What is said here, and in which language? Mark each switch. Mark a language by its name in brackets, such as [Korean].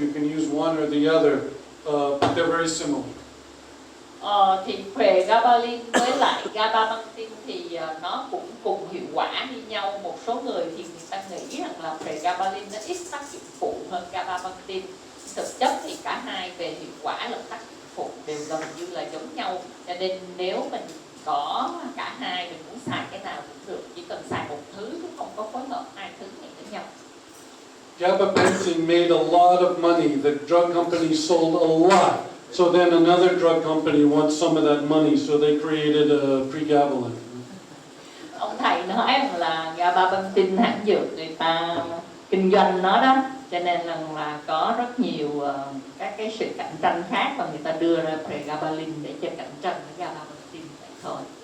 [English] You can use one or the other, but they're very similar. [Vietnamese] Thì pregabalin với lại gabapentin thì nó cũng cùng hiệu quả như nhau. Một số người thì người ta nghĩ rằng là pregabalin nó ít tác dụng phụ hơn gabapentin. Thực chất thì cả hai về hiệu quả lẫn tác dụng phụ đều gần như là giống nhau. Cho nên nếu mình có cả hai, mình muốn xài cái nào cũng được, chỉ cần xài một thứ chứ không có phối hợp hai thứ này với nhau. [English] Gabapentin made a lot of money. The drug company sold a lot. So then another drug company wants some of that money, so they created a pregabalin. [Vietnamese] Ông thầy nói rằng là gabapentin hãng dược người ta kinh doanh nó đó, cho nên là có rất nhiều các cái sự cạnh tranh khác và người ta đưa ra pregabalin để cho cạnh tranh với gabapentin vậy thôi.